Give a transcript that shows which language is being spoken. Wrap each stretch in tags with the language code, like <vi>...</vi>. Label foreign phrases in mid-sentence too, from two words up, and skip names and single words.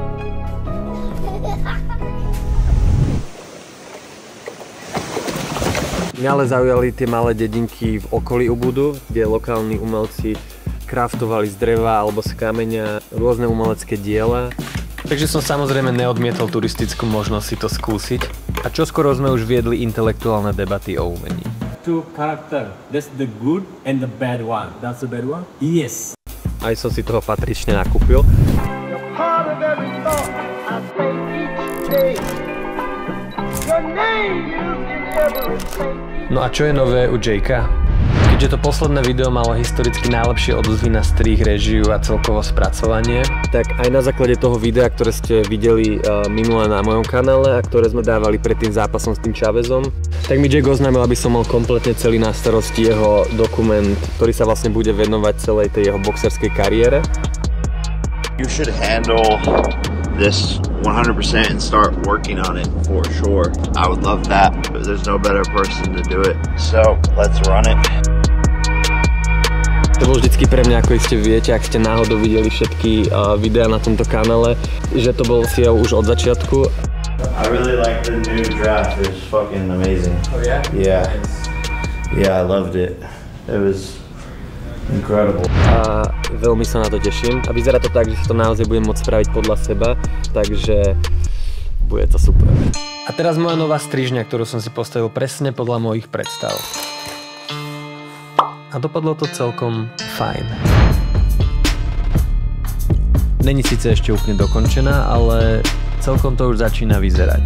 <sk>Mňa ale zaujali tie malé dedinky v okolí Ubudu, kde lokálni umelci kraftovali z dreva alebo z kameňa rôzne umelecké diela. Takže som samozrejme neodmietol turistickú možnosť si to skúsiť. A čoskoro sme už viedli intelektuálne debaty o umení.</sk> <en>Two character. That's the good and the bad one. That's the bad one? Yes.</en> <sk>Aj som si toho patrične nakúpil. No a čo je nové u Jakea? Keďže to posledné video malo historicky najlepšie odozvy na strih, režiu a celkovo spracovanie, tak aj na základe toho videa, ktoré ste videli minule na mojom kanále a ktoré sme dávali pred tým zápasom s tým Chávezom, tak mi Jake oznámil, aby som mal kompletne celý na starosti jeho dokument, ktorý sa vlastne bude venovať celej tej jeho boxerskej kariére.</sk> <en>You should handle this 100% and start working on it for sure. I would love that, but there's no better person to do it. So, let's run it.</en> <sk>To bol vždycky pre mňa, ako iste viete, ak ste náhodou videli všetky videá na tomto kanále, že to bol cieľ už od začiatku.</sk> <en>I really like the new draft. It's fucking amazing. Oh yeah? Yeah. Yeah, I loved it. It was incredible.</en> <sk>A veľmi sa na to teším. A vyzerá to tak, že si to naozaj budem môcť spraviť podľa seba, takže bude to super. A teraz moja nová strižňa, ktorú som si postavil presne podľa mojich predstav. a dopadlo to celkom fajn. Není síce ešte úplne dokončená, ale celkom to už začína vyzerať.</sk>